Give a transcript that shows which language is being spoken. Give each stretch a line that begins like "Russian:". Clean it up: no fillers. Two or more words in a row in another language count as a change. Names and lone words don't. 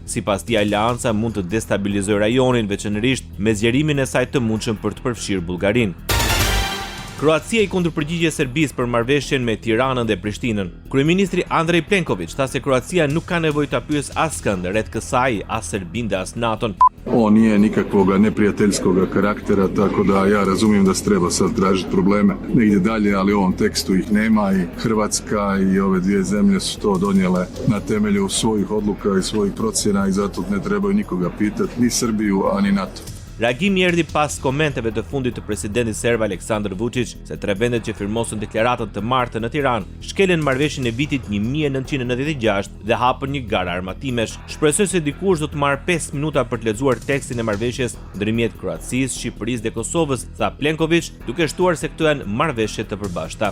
Albanian: Sipas tij, aleanca mund të destabilizojë rajonin, veçanërisht me zgjerimin e saj të mundshëm për të përfshirë Bullgarinë. Kroacia i kundërpërgjigje Serbisë për marrëveshjen me Tiranën dhe Prishtinën. Kryeministri Andrej Plenković tha se Kroacia nuk ka nevojë ta pyesë askënd rreth kësaj, as Serbinë dhe as NATO-n.
Croatian: On nije nikakvoga neprijateljskoga karaktera, tako da ja razumijem da se treba sad tražiti probleme negdje dalje, ali u ovom tekstu ih nema i Hrvatska i ove dvije zemlje su to donijele na temelju svojih odluka i svojih procjena i zato ne trebaju nikoga pitati, ni Srbiju, a ni NATO.
Albanian: Reagimi erdhi pas komenteve të fundit të presidentit serb Aleksandar Vučić se 3 vendet që firmosën deklaratën të martën në Tiranë shkelen marrëveshjen e vitit 1996 dhe hapën një garë armatimesh. Shpresoj se dikush do të marrë 5 minuta për të lexuar tekstin e marrëveshjes ndërmjet Kroacisë, Shqipërisë dhe Kosovës, tha Plenković, duke shtuar se këto janë marrëveshje të përbashkëta.